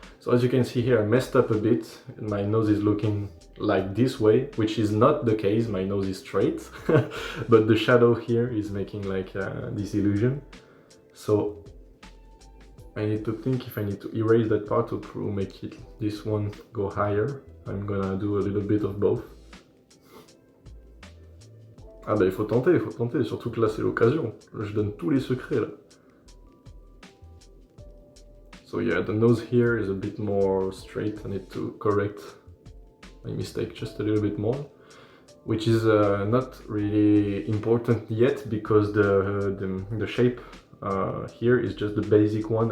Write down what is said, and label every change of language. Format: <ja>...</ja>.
<en>So as you can see here, I messed up a bit, and my nose is looking like this way, which is not the case, my nose is straight, but the shadow here is making like this illusion. So I need to think if I need to erase that part or to make this one go higher. I'm gonna do a little bit of both.</en> <fr>Ah bah il faut tenter, surtout que là c'est l'occasion. Je donne tous les secrets là.</fr> <en>So yeah, the nose here is a bit more straight. I need to correct my mistake just a little bit more. Which is not really important yet because the shape here is just the basic one.</en>